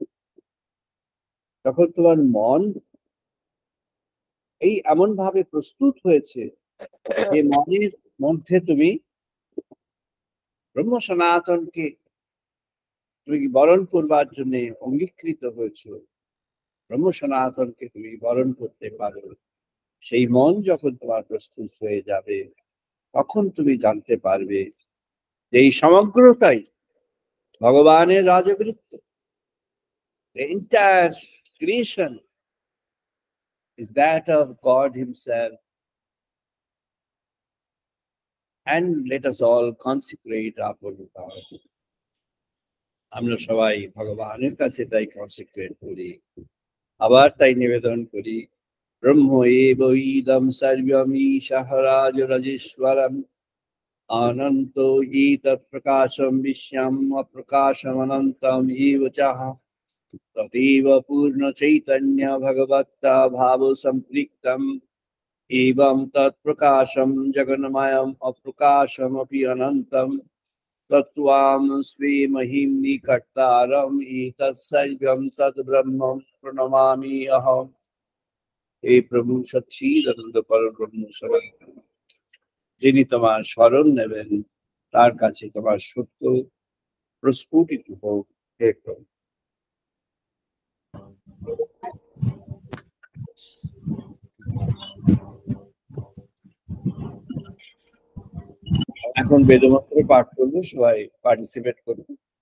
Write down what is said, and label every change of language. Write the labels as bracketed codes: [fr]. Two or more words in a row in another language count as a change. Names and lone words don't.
[bn] তখন তোমার মন এই এমন ভাবে প্রস্তুত হয়েছে যে মনের মধ্যে তুমি ব্রহ্ম সনাতনকে তুমি বরণ করবার জন্য অঙ্গীকৃত হয়েছ, ব্রহ্ম সনাতনকে তুমি বরণ করতে পারো। সেই মন যখন তোমার প্রস্তুত হয়ে যাবে, তখন তুমি জানতে পারবে যে এই সমগ্রটাই ভগবানের রাজবৃত্ত। [en] The entire creation is that of God Himself, and let us all consecrate our God. আমরা সবাই ভগবানের কাছে তাই কনসেক্রেট করি, আবার তাই নিবেদন করি, [sa] ব্রহ্ম এব ইদম সর্বম ঈশঃ রাজরাজেশ্বরম অনন্ত ইতৎ প্রকাশম বিশ্বম অপ্রকাশম অনন্তম ইব চঃ তদেব পূর্ণ চৈতন্য ভগবত্তা ভাব সম্পৃক্তম एवं तत्प्रकाशम जगन्मयम अप्रकाशमपि अनंतम तत्त्वां स्वे महिम्नि कर्तारम् एतत्सर्वं तद्ब्रह्म प्रणमामि अहम्। हे प्रभु सच्चिदानंद परब्रह्म सनातन, [bn] যিনি তোমার শরণ নেবেন তার কাছে তোমার সত্য প্রস্ফুটিত হোক। হে প্রভু। এখন বেদমন্ত্র পাঠ করবো, সবাই পার্টিসিপেট করবে।